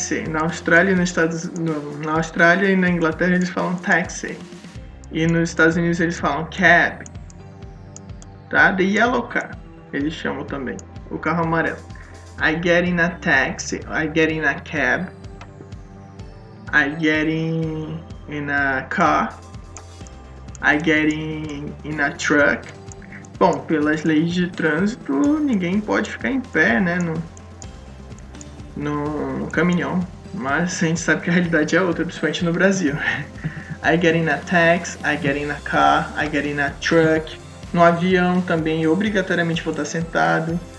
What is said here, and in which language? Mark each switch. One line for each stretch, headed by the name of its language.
Portuguese: Na Austrália na Austrália e na Inglaterra eles falam taxi. E nos Estados Unidos eles falam cab. Tá?
English: The yellow car,
Portuguese: eles chamam também, o carro amarelo.
English: I get in a taxi, I get in a cab, I get in a car, I get in a truck.
Portuguese: Bom, pelas leis de trânsito, ninguém pode ficar em pé, né, no caminhão. Mas a gente sabe que a realidade é outra, principalmente no Brasil.
English: I get in a taxi, I get in a car, I get in a truck.
Portuguese: No avião também obrigatoriamente vou estar sentado.